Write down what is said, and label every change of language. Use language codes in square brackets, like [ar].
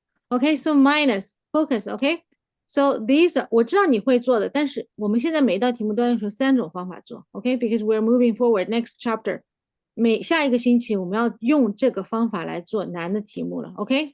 [en] Okay, so minus, focus, okay? So these are [zh] 我知道你会做的，但是我们现在每一道题目都要用3种方法做 ，okay? [en] Because we're moving forward next chapter. [zh] 下一个星期我们要用这个方法来做难的题目了 ，okay?